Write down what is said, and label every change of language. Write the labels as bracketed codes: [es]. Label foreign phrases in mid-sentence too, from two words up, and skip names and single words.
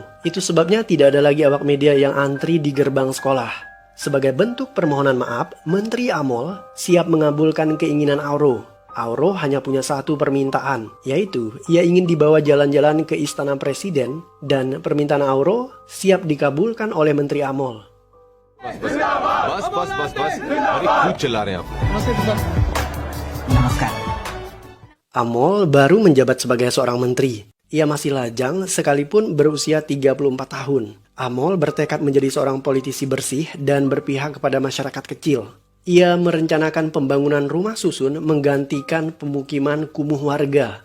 [id] Itu sebabnya tidak ada lagi awak media yang antri di gerbang sekolah. Sebagai bentuk permohonan maaf, Menteri Amol siap mengabulkan keinginan Auro. Auro hanya punya satu permintaan, yaitu ia ingin dibawa jalan-jalan ke istana presiden dan permintaan Auro siap dikabulkan oleh Menteri Amol. [hi] बस अरे खूब चिल्ला रहे हैं आप Namaskar. [id] Amol baru menjabat sebagai seorang menteri. Ia masih lajang sekalipun berusia 34 tahun. Amol bertekad menjadi seorang politisi bersih dan berpihak kepada masyarakat kecil. Ia merencanakan pembangunan rumah susun menggantikan pemukiman kumuh warga.